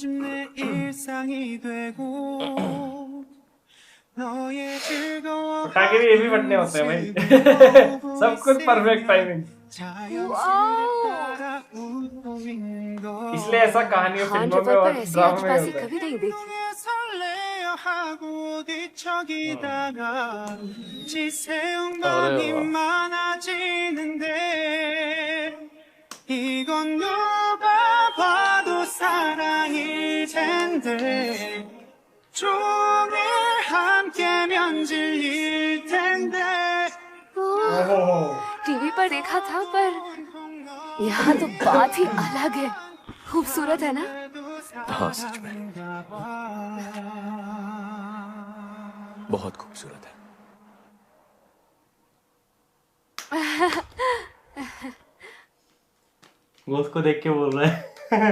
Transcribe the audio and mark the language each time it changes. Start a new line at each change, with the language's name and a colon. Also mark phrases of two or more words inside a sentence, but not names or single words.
Hindi: पटाखे भी ये भी फटने होते हैं भाई। सब कुछ
English: perfect timing.
Hindi: इसलिए ऐसा कहानियों फिल्मों में और ड्रामा में होता है। कभी नहीं देखी।
Korean: 이건 누가 봐도 사랑일 텐데 종일 함께면 질릴 텐데
Hindi: टीवी पर देखा था पर यहाँ तो बात ही अलग है। खूबसूरत है ना? हाँ सच में बहुत खूबसूरत है। वो उसको देख के बोल रहा है